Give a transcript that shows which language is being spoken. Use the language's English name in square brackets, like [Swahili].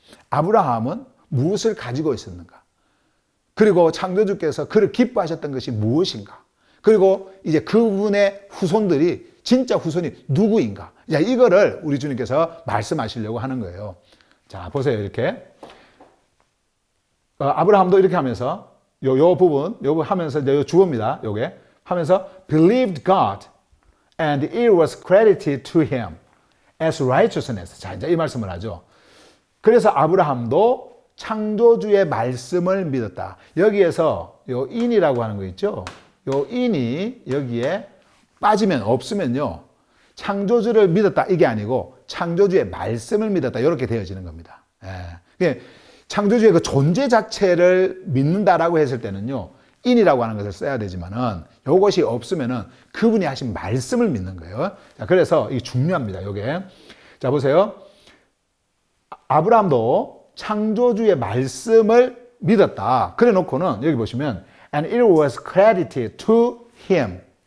[Korean] 아브라함은 무엇을 가지고 있었는가? 그리고 창조주께서 그를 기뻐하셨던 것이 무엇인가? 그리고 이제 그분의 후손들이 진짜 후손이 누구인가? 자, 이거를 우리 주님께서 말씀하시려고 하는 거예요. 자, 보세요. 이렇게. 아브라함도 이렇게 하면서 요 부분 하면서 이제 요 주어입니다. 요게 하면서 [English] believed God and it was credited to him as righteousness. [Korean] 자, 이제 이 말씀을 하죠. 그래서 아브라함도 창조주의 말씀을 믿었다. 여기에서 요 in이라고 하는 거 있죠? 요 in이 여기에 빠지면 없으면요. 창조주를 믿었다 이게 아니고 창조주의 말씀을 믿었다 이렇게 되어지는 겁니다. 예. 창조주의 그 존재 자체를 믿는다라고 했을 때는요. in이라고 하는 것을 써야 되지만은 이것이 없으면은 그분이 하신 말씀을 믿는 거예요. 자, 그래서 이게 중요합니다. 요게. 자, 보세요. 아브라함도 창조주의 말씀을 믿었다. 그래 놓고는 여기 보시면 [English] and it was credited to him.